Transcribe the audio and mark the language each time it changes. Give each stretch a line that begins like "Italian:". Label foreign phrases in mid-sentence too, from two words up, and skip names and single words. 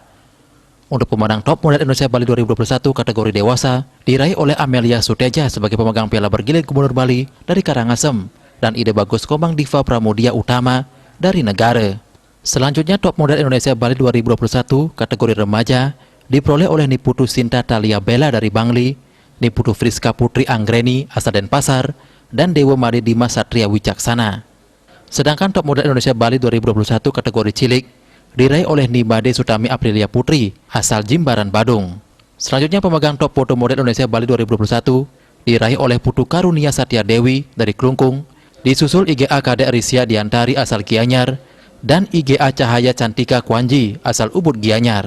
Indonesian: Untuk pemenang Top Model Indonesia Bali 2021 kategori dewasa, diraih oleh Amelia Suteja sebagai pemegang piala bergilir Gubernur Bali dari Karangasem, dan Ide Bagus Komang Diva Pramudia Utama dari Negara. Selanjutnya, Top Model Indonesia Bali 2021 kategori remaja diperoleh oleh Niputu Sinta Talia Bella dari Bangli, Niputu Friska Putri Anggreni asal Denpasar, dan Dewa Made Dimas Satria Wicaksana. Sedangkan Top Model Indonesia Bali 2021 kategori cilik diraih oleh Nimade Sutami Aprilia Putri asal Jimbaran Badung. Selanjutnya, pemegang Top Foto Model Indonesia Bali 2021 diraih oleh Putu Karunia Satya Dewi dari Klungkung, disusul IGA Kadek Risya Diantari asal Gianyar, dan IGA Cahaya Cantika Kwanji asal Ubud Gianyar.